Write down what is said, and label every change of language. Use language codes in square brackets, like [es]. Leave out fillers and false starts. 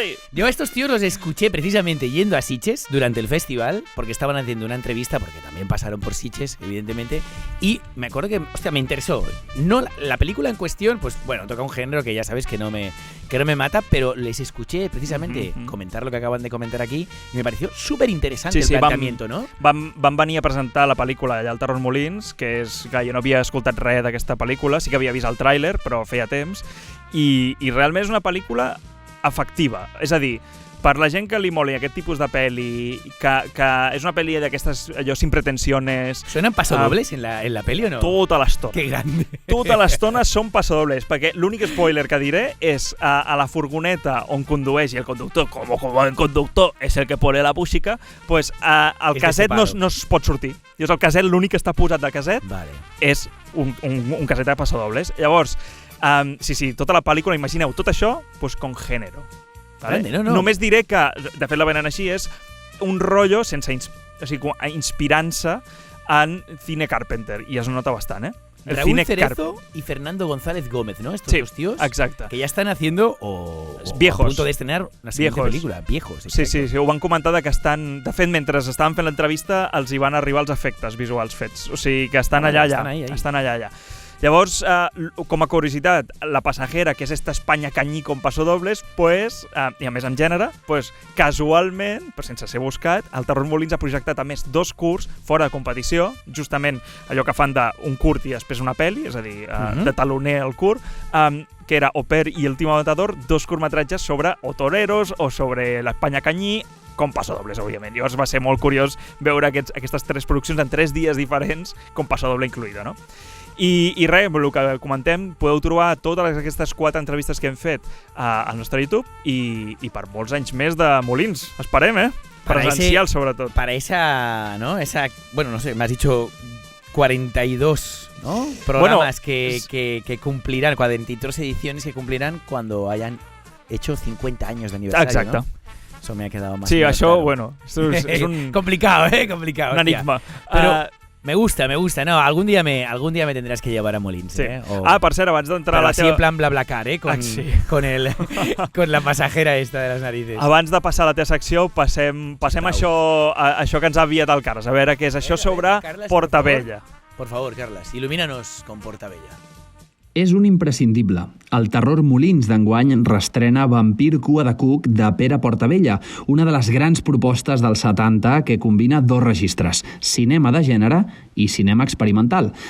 [es] Yo a estos tíos los escuché precisamente yendo a Sitges durante el festival, porque estaban haciendo una entrevista, porque también pasaron por Sitges, evidentemente, y me acuerdo que, hostia, me interesó. No la película en cuestión, pues bueno, toca un género que ya sabes que no me mata, pero les escuché precisamente comentar lo que acaban de comentar aquí y me pareció súper interesante el planteamiento, no? [ca] Vam venir a presentar la pel·lícula allà al Terrós-Molins, que és que jo no havia escoltat res d'aquesta pel·lícula, sí que havia vist el tràiler, però feia temps, i realment és una pel·lícula efectiva. És a dir, per la gent que li moli aquest tipus de pel·li, que és una pel·li d'aquestes, allò, [es] sin pretensiones... ¿Suenan pasodobles en la pel·li o no? [ca] Tota l'estona. [es] Que grande. [ca] Tota l'estona són pasodobles, perquè l'únic spoiler que diré és a la furgoneta on condueix i el conductor, com el conductor és el que [es] pone la música, [ca] pues el caset no es pot sortir. Llavors el caset, l'únic que està posat de caset, és un caset de pasodobles. Llavors, sí, tota la pel·lícula, imagineu, tot això, [es] pues con género. [ca] Vale? No. Només diré que, de fet la venen així, és un rotllo inspirant-se en cine Carpenter, i es nota bastant, El [es] Raúl Cerezo y Fernando González Gómez, ¿no? Estos dos tíos. [ca] Exacte. [es] Que ya están haciendo viejos. A punto de estrenar una siguiente película. Viejos. [ca] Sí, ho van comentar que estan... De fet, mentre estaven fent l'entrevista, els hi van arribar els efectes visuals fets. O sigui, que estan allà. Estan allà. Llavors, com a curiositat, La Passajera, que és esta Espanya canyí com pasodobles, pues, i a més en gènere, pues, casualment, però sense ser buscat, el Terrós-Molins ha projectat a més 2 curts fora de competició, justament allò que fan d'un curt i després una pel·li, és a dir, de taloner el curt, que era Au pair i El último matador, 2 curtmetratges sobre o toreros o sobre l'Espanya canyí, com pasodobles, òbviament. Llavors va ser molt curiós veure aquestes 3 produccions en 3 dies diferents, com pasodoble incluïda, no? I res, el que comentem, podeu trobar totes aquestes 4 entrevistes que hem fet al nostre YouTube i per molts anys més de Molins. Esperem, presencial, sobretot. [es] Para esa, ¿no? Bueno, no sé, me has dicho 42, ¿no? Programas que cumplirán, 43 ediciones que cumplirán cuando hayan hecho 50 años de aniversario, exacte. ¿no? Eso me ha quedado más. [ca] Sí, això, [es] claro. bueno, és un... complicado, complicado. Un enigma. Pero me gusta. No, algún día me tendrás que llevar a Molins, sí. O, [ca] per cert, abans d'entrar a la [es] así [ca] teva... [es] en plan BlaBlaCar, con la pasajera esta de las narices. [ca] Abans de passar a la teva secció, passem això que ens ha enviat el Carles. A veure què és això sobre Carles, Portabella. [es] Por favor, Carles, il·lumínanos con Portabella. [ca] És un imprescindible. El Terror Molins d'enguany restrena Vampir Cua de Cuc de Pere Portabella, una de les grans propostes dels 70 que combina 2 registres, cinema de gènere i cinema experimental.